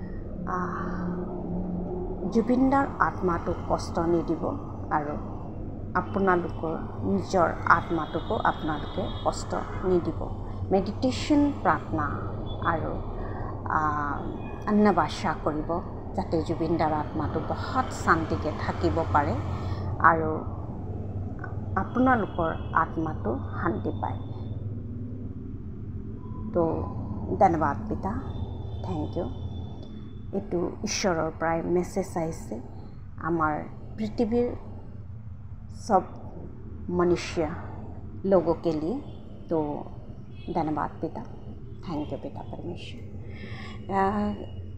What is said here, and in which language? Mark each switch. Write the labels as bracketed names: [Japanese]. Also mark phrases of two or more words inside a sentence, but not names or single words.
[Assamese] জুবিন দাৰ আত্মাটোক কষ্ট নিদিব আৰু আপোনালোকৰ নিজৰ আত্মাটোকো আপোনালোকে কষ্ট নিদিব মেডিটেশ্যন প্ৰাৰ্থনা আৰু অন্নবাসা কৰিব যাতে জুবিন দাৰ আত্মাটো বহুত শান্তিকে থাকিব পাৰে আৰু আপোনালোকৰ আত্মাটো শান্তি পায় তো ধন্যবাদ পিতা [English] thank you [Assamese] এইটো ঈশ্বৰৰ পৰাই মেছেজ আহিছে আমাৰ পৃথিৱীৰ [Hindi] सब मनुष्य लोगों के लिए तो धन्यवाद पिता [English] thank you [Hindi] पिता परमेश्वर